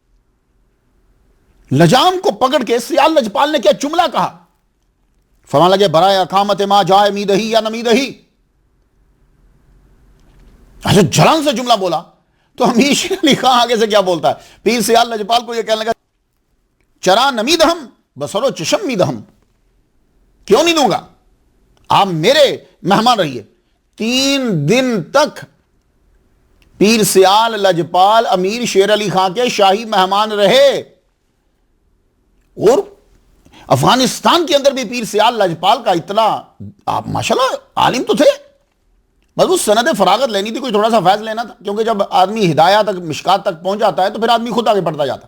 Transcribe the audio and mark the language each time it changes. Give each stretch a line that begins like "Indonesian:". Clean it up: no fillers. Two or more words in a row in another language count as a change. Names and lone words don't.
Urdu: لجام کو پکڑ کے سیال لجپال نے کیا جملہ کہا، فرمانے لگے
Persian: برائے اقامت ما جائے میدہی یا نمیدہی۔
Urdu: اچھا جلن سے جملہ بولا تو امیر شیر علی خان آگے سے کیا بولتا ہے، پیر سیال لجپال کو یہ کہنے لگا
Persian: چرا نمیدہم بسرو چشم میدہم،
Urdu: کیوں نہیں دوں گا، آپ میرے مہمان رہیے۔ 3 دن تک پیر سیال لجپال امیر شیر علی خان کے شاہی مہمان رہے، اور افغانستان کے اندر بھی پیر سیال لجپال کا اتنا، آپ ماشاءاللہ عالم تو تھے، بس وہ سند فراغت لینی تھی، کوئی تھوڑا سا فیض لینا تھا، کیونکہ جب آدمی ہدایہ تک مشکات تک پہنچ جاتا ہے تو پھر آدمی خود آگے بڑھتا جاتا۔